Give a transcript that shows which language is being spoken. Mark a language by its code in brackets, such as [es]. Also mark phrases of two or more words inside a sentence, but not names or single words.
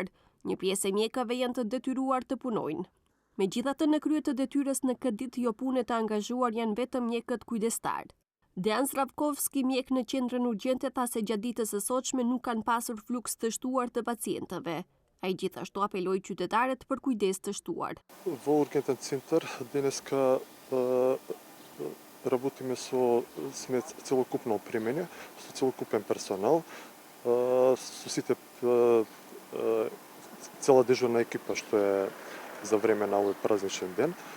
[sq] Një pjesë e mjekave janë të detyruar të punojnë. Megjithatë, në krye të detyrës në këtë ditë jo pune të angazhuar janë vetëm mjekët kujdestar. Dejan Zdravkovski, mjek në qendrën urgjente, tha se gjatë ditës së sotshme nuk kanë pasur fluks të shtuar të pacientëve. Ai gjithashtu apeloi qytetarët për kujdes të shtuar. [mk] Во ургентен центар денеска работиме со целокупно опремење, со целокупен персонал, со сите цела дежурна екипа што е за време на овој празничен ден.